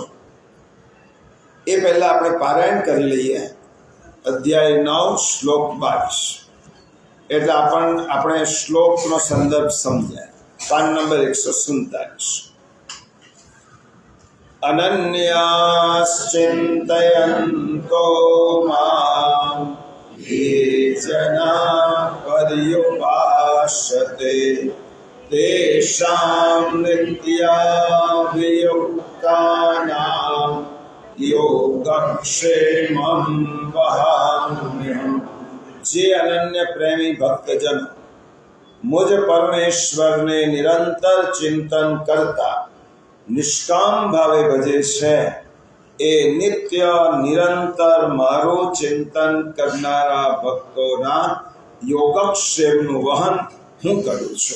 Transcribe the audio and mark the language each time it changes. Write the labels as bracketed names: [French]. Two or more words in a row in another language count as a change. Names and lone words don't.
[Gujarati] એ પહેલા આપણે પારાયણ કરી લઈએ અધ્યાય 9 શ્લોક 22, એટલે આપણે શ્લોકનો સંદર્ભ સમજાય। પાન નંબર [Sanskrit] 147। અનન્યાશ્ચિંતયન્તો માં ये जना पर्युपासते तेषां नित्याभियुक्तानां योगक्षेमं वहाम्यहम्। [Gujarati] જે અનન્ય પ્રેમી ભક્તજન મુજ પરમેશ્વરને નિરંતર ચિંતન કરતા નિષ્કામ ભાવે ભજે છે એ નિત્ય નિરંતર મારું ચિંતન કરનારા ભક્તોના યોગક્ષેમનું વહન હું કરું છું।